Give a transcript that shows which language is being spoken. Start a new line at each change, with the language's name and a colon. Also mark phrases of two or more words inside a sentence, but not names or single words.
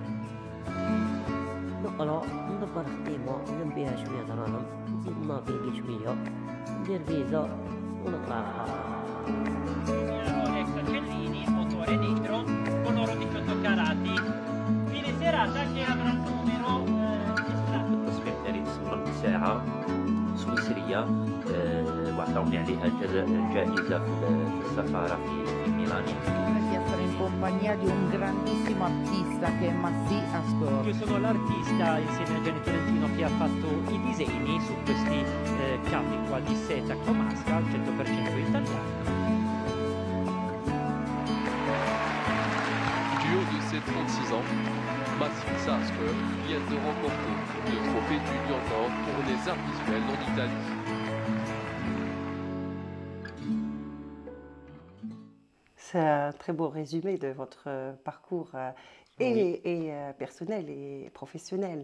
Arabic: نقرا ندبر خديمة ندير بيها شوية دراهم نزيد نافيغي شوية ندير فيزا ونطلع
Italian: Cellini, motore nitro, con oro 18 carati. Fine serata che avrà un numero
Arabic: التصوير ديالي تصورت ساعة سويسرية وعطاوني عليها جائزة في السفارة في ميلان.
Italian: Di essere in compagnia di un grandissimo artista che è Massi Astor. Io sono l'artista insieme a Gianni Tolentino che ha fatto i disegni su questi capi qua di seta comasca al 100% italiano.
French: Du haut de ses 36 ans, Massi Astor vient de remporter le trophée du Lion d'Or pour les arts visuels en Italie. C'est un très beau résumé de votre parcours personnel et professionnel.